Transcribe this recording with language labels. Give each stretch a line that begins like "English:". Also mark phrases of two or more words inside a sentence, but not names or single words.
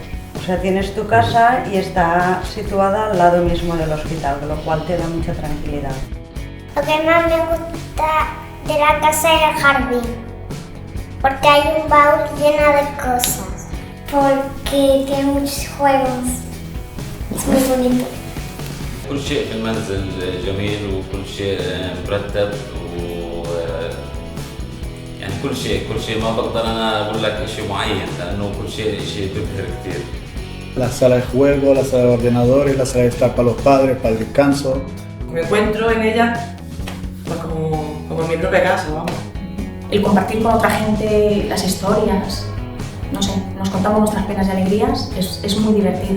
Spanish: O sea, tienes tu casa y está situada al lado mismo del hospital, lo cual te da mucha tranquilidad. Lo que más me gusta de la casa es el jardín, porque hay un baúl lleno de cosas, porque tiene muchos juegos, es muy bonito.
Arabic: كل شيء في المنزل جميل وكل شيء مرتب يعني كل شيء ما بقدر أنا أقول لك شيء معين لأنه كل شيء بيبهر كثير.
Spanish: La sala de juego, la sala de ordenadores, la sala de estar para los padres, para el descanso. Me encuentro en ella pues como en mi propia casa, vamos. El compartir con otra gente las historias, no sé, nos contamos nuestras penas y alegrías, es muy divertido.